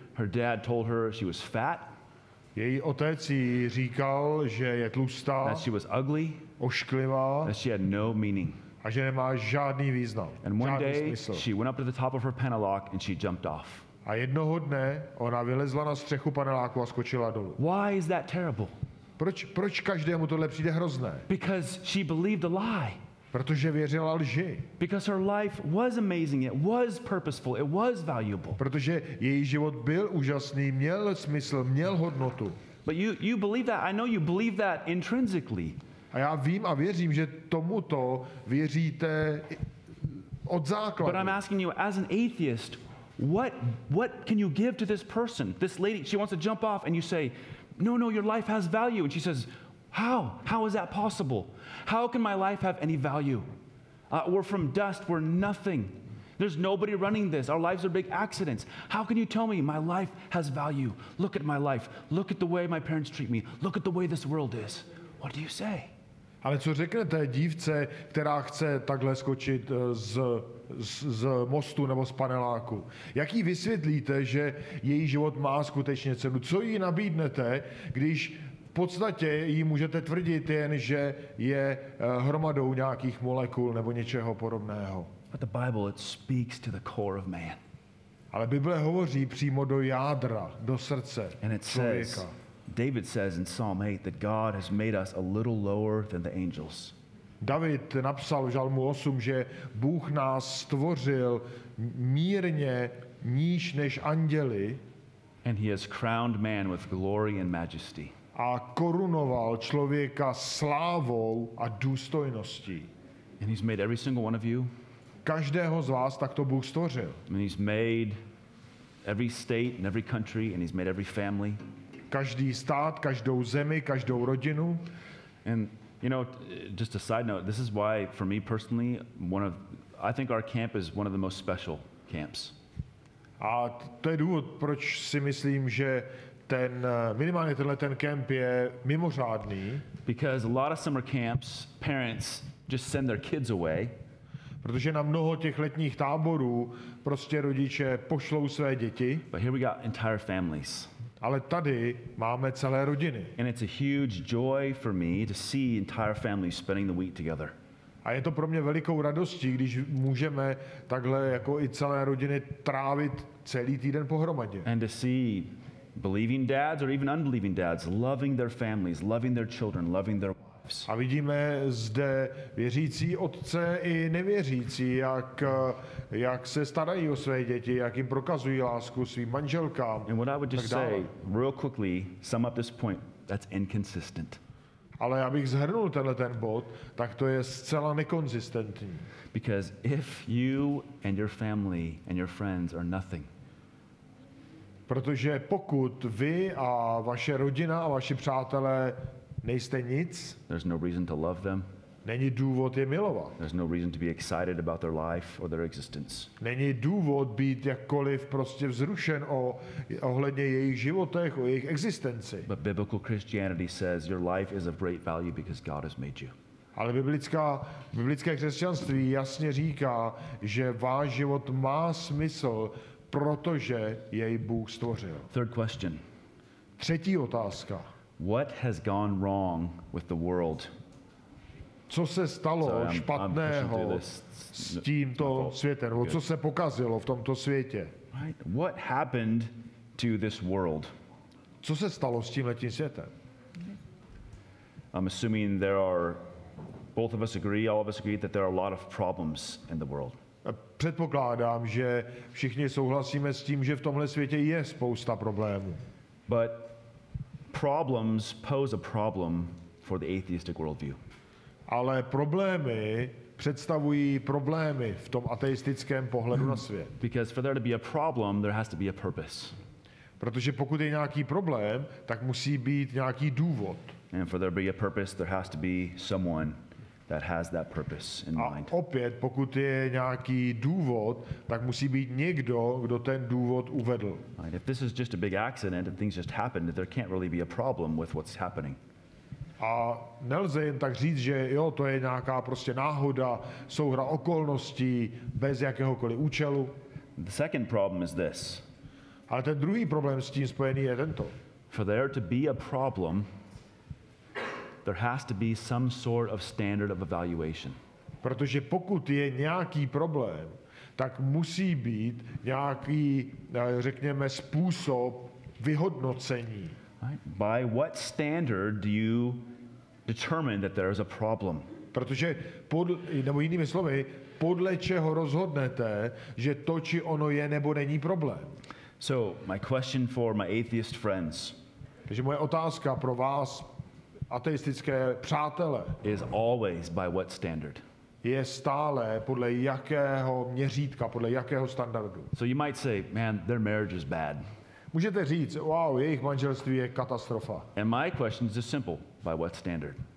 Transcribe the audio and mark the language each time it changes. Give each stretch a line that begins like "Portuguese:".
English: Her dad told her she was fat.
Czech: Její otec jí říkal, že je tlustá,
English: that she was ugly,
Czech: ošklivá
English: that she had no meaning.
Czech: A že nemá žádný význam,
English: And one
Czech: žádný
English: day,
Czech: smysl.
English: she went up to the top of her Pentelock and she jumped off.
Czech: A jednoho dne ona vylezla na střechu paneláku a skočila dolů.
English: Why is that terrible?
Czech: Proč každému tohle přijde hrozné?
English: Because she believed a lie.
Czech: Protože věřila lži.
English: Because her life was amazing, it was purposeful, it was valuable.
Czech: Protože její život byl úžasný, měl smysl, měl hodnotu.
English: But you believe that. I know you believe that intrinsically.
Czech: A já vím a věřím, že tomuto věříte od základu.
English: But I'm asking you, as an atheist, what can you give to this person? This lady, she wants to jump off, and you say, no, your life has value. And she says, how? How is that possible? How can my life have any value? We're from dust, we're nothing. There's nobody running this. Our lives are big accidents. How can you tell me my life has value? Look at my life. Look at the way my parents treat me. Look at the way this world is. What do you say?
Czech: Ale co řeknete dívce, která chce takhle skočit z mostu nebo z paneláku? Jak jí vysvětlíte, že její život má skutečně cenu? Co jí nabídnete, když v podstatě jí můžete tvrdit jen, že je hromadou nějakých molekul nebo něčeho podobného?
English: But the Bible, it speaks to the core of man.
Czech: Ale Bible hovoří přímo do jádra, do srdce
English: And it
Czech: člověka.
English: says, David says in Psalm 8 that God has made us a little lower than the angels.
Czech: David napsal v Žalmu 8, že Bůh nás stvořil mírně níž než anděli
English: And he has crowned man with glory and majesty.
Czech: a korunoval člověka slávou a důstojností.
English: And he's made every single one of you.
Czech: Každého z vás takto Bůh stvořil.
English: And he's made every state and every country, and he's made every family.
Czech: Každý stát, každou zemi, každou rodinu.
English: And you know, just a side note, this is why for me personally, I think our camp is one of the most special camps.
Czech: A to je důvod, proč si myslím, že minimálně ten kemp je mimořádný.
English: Because a lot of summer camps, parents just send their kids away.
Czech: Protože na mnoho těch letních táborů prostě rodiče pošlou své děti.
English: But here we got entire families.
Czech: Ale tady máme celé rodiny.
English: And it's a huge joy for me to see entire families spending the week together.
Czech: A je to pro mě velikou radostí, když můžeme takhle jako i celé rodiny trávit celý týden pohromadě.
English: And to see believing dads or even unbelieving dads loving their families, loving their children, loving their wives.
Czech: A vidíme zde věřící otce i nevěřící, jak se starají o své děti, jak jim prokazují lásku svým manželkám.
English: And what I would just
Czech: tak dále.
English: say, real quickly, sum up this point, that's inconsistent.
Czech: Ale abych zhrnul ten bod, tak to je zcela nekonzistentní.
English: Because if you and your family and your friends are nothing,
Czech: Protože pokud vy a vaše rodina a vaši přátelé nejste nic,
English: there's no reason to love them.
Czech: není důvod je milovat.
English: There's no reason to be excited about their life or their existence.
Czech: Není důvod být jakkoliv prostě vzrušen ohledně jejich životech, o jejich existenci.
English: But biblical Christianity says your life is of great value because God has made you.
Czech: Ale biblické křesťanství jasně říká, že váš život má smysl, protože jej Bůh stvořil.
English: Third question.
Czech: Třetí otázka.
English: What has gone wrong with the world?
Czech: Co se stalo
English: Sorry, I'm
Czech: špatného
English: pushing through this.
Czech: s tímto světem? Nebo co se pokazilo v tomto světě?
English: Right? What happened to this world?
Czech: Co se stalo s tímhletím světem?
English: I'm assuming both of us agree, all of us agree that there are a lot of problems in the world.
Czech: Předpokládám, že všichni souhlasíme s tím, že v tomhle světě je spousta problémů.
English: But problems pose a problem for the atheistic worldview.
Czech: Ale problémy představují problémy v tom ateistickém pohledu na svět.
English: Because for there to be a problem, there has to be a purpose.
Czech: Protože pokud je nějaký problém, tak musí být nějaký důvod.
English: And for there to be a purpose, there has to be someone that has that purpose in
Czech: A
English: mind.
Czech: opět, pokud je nějaký důvod, tak musí být někdo, kdo ten důvod uvedl.
English: Right? If this is just a big accident and things just happened, there can't really be a problem with what's happening.
Czech: A nelze jen tak říct, že jo, to je nějaká prostě náhoda, souhra okolností, bez jakéhokoliv účelu.
English: The second problem is this.
Czech: Ale ten druhý problém s tím spojený je tento.
English: For there to be a problem, there has to be some sort of standard of evaluation.
Czech: Protože pokud je nějaký problém, tak musí být nějaký, řekněme, způsob vyhodnocení.
English: By what standard do you determine that there is a problem?
Czech: Protože, nebo jinými slovy, podle čeho rozhodnete, že to, či ono je nebo není problém.
English: So, my question for my atheist friends
Czech: Takže moje otázka pro vás, ateistické přátele,
English: is always by what standard?
Czech: je stále podle jakého měřítka, podle jakého standardu.
English: So you might say, man, their marriage is bad.
Czech: Můžete říct, wow, jejich manželství je katastrofa.
English: And my question is just simple, by what standard?